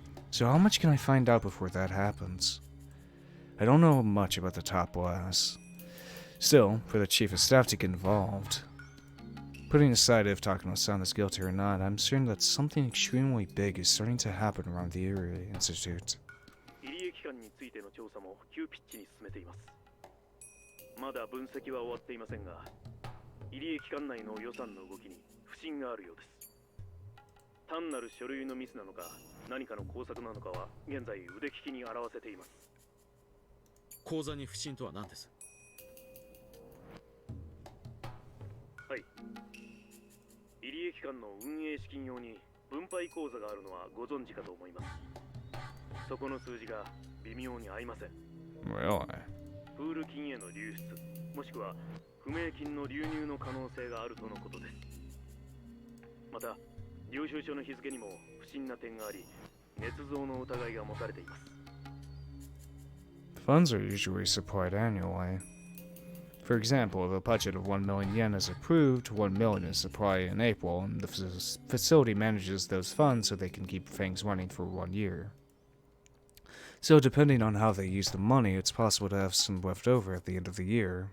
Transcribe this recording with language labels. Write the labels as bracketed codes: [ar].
[en] So how much can I find out before that happens? I don't know much about the top brass. Still, for the chief of staff to get involved, putting aside if Takano-san is guilty or not, I'm certain that something extremely big is starting to happen around the Area Institute. [ja] 入江機関についての調査も急ピッチに進めています。まだ分析は終わっていませんが、入江機関内の予算の動きに不審があるようです。単なる書類のミスなのか、何かの工作なのかは現在腕利きに表せています。口座に不審とは何です？はい。入江機関の運営資金用に分配口座があるのはご存知かと思います。そこの数字が微妙に合いません。 [en] Really? [ja] プール金への流出、もしくは不明金の流入の可能性があるとのことです。また、領収書の日付にも不審な点があり、捏造の疑いが持たれています。 [en] Funds are usually supplied annually. For example, if a budget of 1 million yen is approved, 1 million is supplied in April, and the facility manages those funds so they can keep things running for 1 year. So depending on how they use the money, it's possible to have some left over at the end of the year.